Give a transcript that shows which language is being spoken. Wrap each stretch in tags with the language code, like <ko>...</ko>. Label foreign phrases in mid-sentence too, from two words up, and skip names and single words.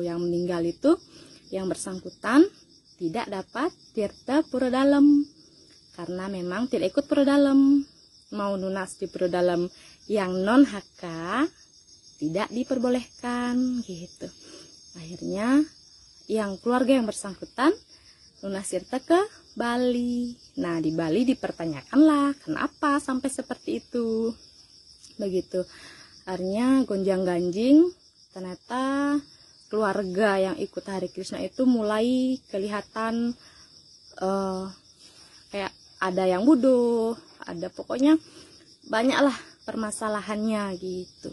<id>Yang meninggal itu yang bersangkutan tidak dapat tirta Pura Dalam, karena memang tidak ikut Pura Dalam. Mau nunas di Pura Dalam yang non HK tidak diperbolehkan gitu. Akhirnya yang keluarga yang bersangkutan lunas tirta ke Bali. Nah, di Bali dipertanyakanlah kenapa sampai seperti itu. Begitu. Akhirnya gonjang-ganjing, ternyata keluarga yang ikut Hare Krishna itu mulai kelihatan kayak ada yang bodoh, ada pokoknya banyaklah permasalahannya gitu.</id>